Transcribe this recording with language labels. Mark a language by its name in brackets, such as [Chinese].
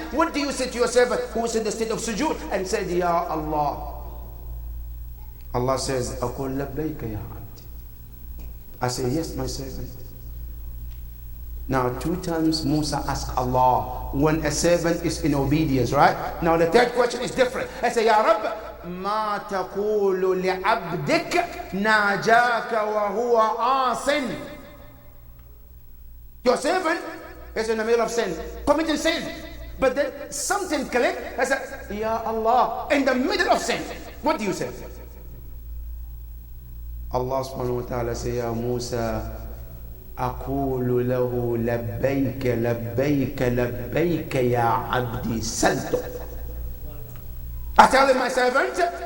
[English] What do you say to your servant who is in the state of sujood? And said, Ya Allah. Allah says, [Arabic] aqul labbayka ya abd. [English] I say, yes, my servant. Now, 2 times Musa asked Allah when a servant is in obedience, right? Now, the third question is different. I say, Ya Rabb, [Arabic] ما تقول لعبدك ناجاك وهو عاصٍ. [English] Your servant is in the middle of sin, committing sin, but then something clicked. I said, Ya Allah, in the middle of sin, what do you say? Allah subhanahu wa ta'ala say, Ya Musa, [Arabic] أقول له لبيك لبيك لبيك يا عبدي سلت. [English] I tell him, my servant,